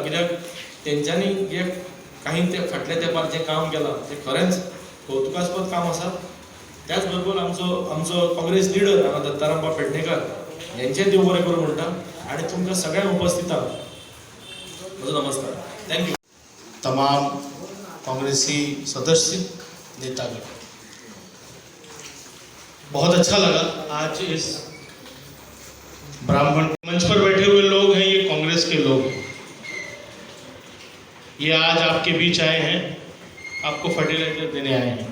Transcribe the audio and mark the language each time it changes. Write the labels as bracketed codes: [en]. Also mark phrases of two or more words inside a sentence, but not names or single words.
[kok] कित्याक तेंच्यांनी जे काही ते फाटल्या तेंपार जें काम केलां तें खरेंच कौतुकास्पद काम आसा. त्याच बरोबर आमचो काँग्रेस लिडर हांगा दत्ताराम पेडणेकर हेंचें देव बरें करूं म्हणटा. आनी तुमकां सगळ्यांक उपस्थितांक म्हजो नमस्कार. [en] Thank you. [hi] तमाम कांग्रेसी सदस्य नेतागण, बहुत अच्छा लगा आज इस ब्राह्मण मंच पर बैठे हुए लोग हैं, ये कांग्रेस के लोग हैं. ये आज आपके बीच आए हैं, आपको फर्टिलाइजर देने आए हैं.